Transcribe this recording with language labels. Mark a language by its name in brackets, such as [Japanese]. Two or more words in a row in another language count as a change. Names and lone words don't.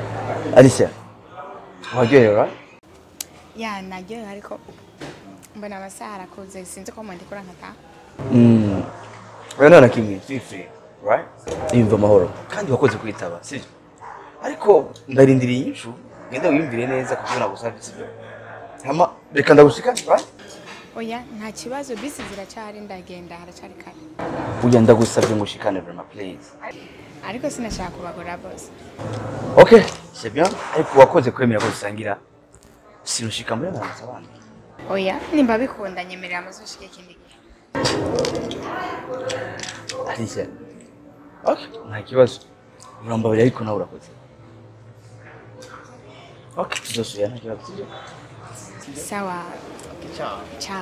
[Rundi] Alicia, waryohewe? Ya naryohewe ariko mbona amasaha arakuze sinzi ko mwandikura nkataha. Wewe nta na kimwe, [English] feel free, right? [Rundi] Yumva amahoro kandi wakoze kwitaba, sibyo? Ariko ndarindiriye inyishu, ngenda wiyumvire neza kuko nagusabye, sibyo? Hama reka ndagushika, right? Oya nta kibazo bisi ziracyari ndagenda haracari kare. Burya ndagusabye ngo ushikane vraiment please. Ariko sinashaka kubagora boss. [French] Okay, c'est bien. [Rundi] Ariko wakoze kwemera ko dusangira. Sinushika muri abantu abandi. Oya nimba bikunda nyemerera amazoshike ikindi gihe. Alicia. Okay, nta kibazo. Urambabira ariko nawe urakoze. Okay, tuzosuya nta kibazo. Sawa. Ciao. Ciao.